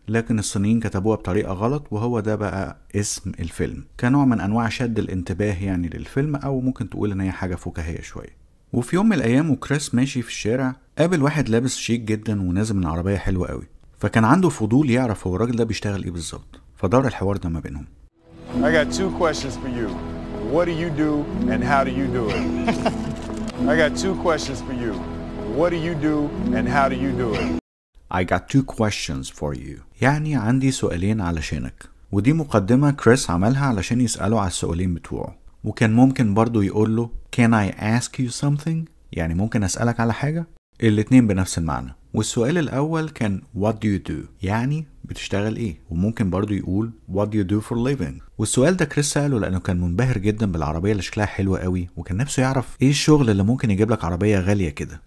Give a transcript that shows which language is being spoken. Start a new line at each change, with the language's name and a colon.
Arabic: لكن الصينيين كتبوها بطريقة غلط، وهو ده بقى اسم الفيلم، كنوع من أنواع شد الانتباه يعني للفيلم، أو ممكن تقول إن هي حاجة فكاهية شوية. وفي يوم من الأيام وكريس ماشي في الشارع قابل واحد لابس شيك جدا ونازل من عربية حلوة قوي، فكان عنده فضول يعرف هو الراجل ده بيشتغل ايه بالظبط، فدار الحوار ده ما بينهم.
English: I got two questions for you. What do you do and how do you do it? I got two questions for you. What do you do and how do you do it? I got two questions for you،
Arabic: يعني عندي سؤالين علشانك. ودي مقدمة كريس عملها علشان يسأله على السؤالين بتوعه، وكان ممكن برضو يقول له
English: Can I ask you something؟
Arabic: يعني ممكن أسألك على حاجة؟ الاتنين بنفس المعنى. والسؤال الأول كان
English: What do you do؟
Arabic: يعني بتشتغل ايه؟ وممكن برضو يقول
English: What do you do for living؟
Arabic: والسؤال ده كريس سأله لأنه كان منبهر جدا بالعربية اللي شكلها حلوة قوي، وكان نفسه يعرف ايه الشغل اللي ممكن يجيب لك عربية غالية كده.